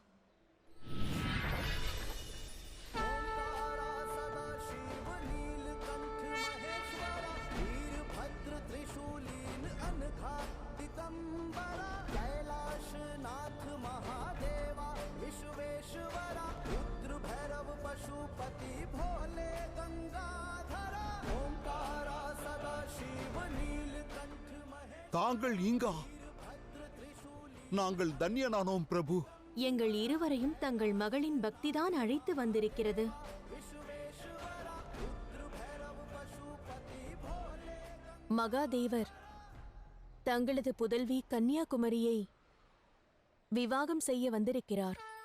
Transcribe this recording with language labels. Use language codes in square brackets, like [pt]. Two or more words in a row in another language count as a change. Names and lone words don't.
[sa] कैलाशनाथ महादेवा विश्वेश्वरा रुद्र भैरव पशुपति भोले गंगाधरा ओंकारा सदा शिव नीलकंठ महेश. [ta] தாங்கள் இங்கா? நாங்கள் தன்யனானோம் பிரபு. எங்கள் இருவரையும் தங்கள் மகளின் பக்திதான் அழைத்து வந்திருக்கிறது. மகாதேவர் தங்களது புதல்வி கன்னியாகுமரியை விவாகம் செய்ய வந்திருக்கிறார்.